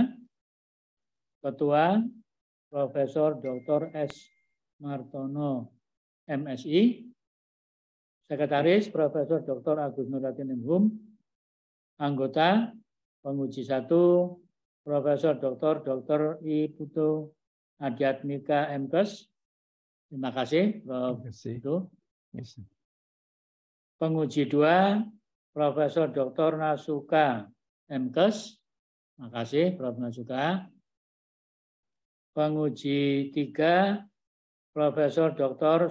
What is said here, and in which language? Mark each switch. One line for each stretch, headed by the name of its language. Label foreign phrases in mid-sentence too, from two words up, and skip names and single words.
Indonesian: Ketua Profesor Dr. S. Martono MSI. Sekretaris Profesor Dr. Agus Nuriatin M.Hum. Anggota penguji 1 Profesor Dr. I. Putu Adiatmika MKes. Terima kasih, Prof. Putu. Penguji 2 Profesor Dr. Nasuka MKes. Terima kasih, Prof. Nasuka. Penguji 3 Profesor Dr.